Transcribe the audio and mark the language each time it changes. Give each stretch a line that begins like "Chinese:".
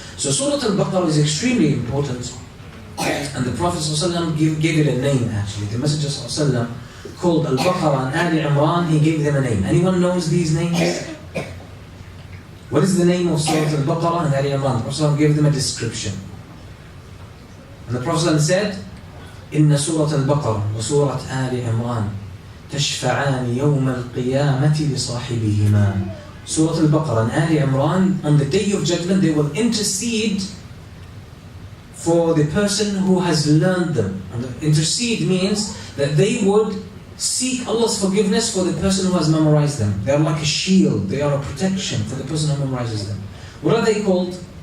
English: So Surah Al-Baqarah is extremely important, and the Prophet ﷺ gave it a name actually. The Messenger ﷺ called Al-Baqarah and Ali Imran, he gave them a name. Anyone knows these names? What is the name of Surah Al-Baqarah and Ali Imran? The Prophet ﷺ gave them a description. And the Prophet ﷺ said,
Arabic: إِنَّ سُورَةَ الْبَقَرَةِ وَسُورَةَ آلِ عِمْرَانِ تشفعان يوم القيامة لصاحبهما.
English: Surah Al-Baqarah and Ali Imran, on the day of judgment, they will intercede for the person who has learned them. And intercede means that they would seek Allah's forgiveness for the person who has memorized them. They are like a shield, they are a protection for the person who memorizes them. What are they called?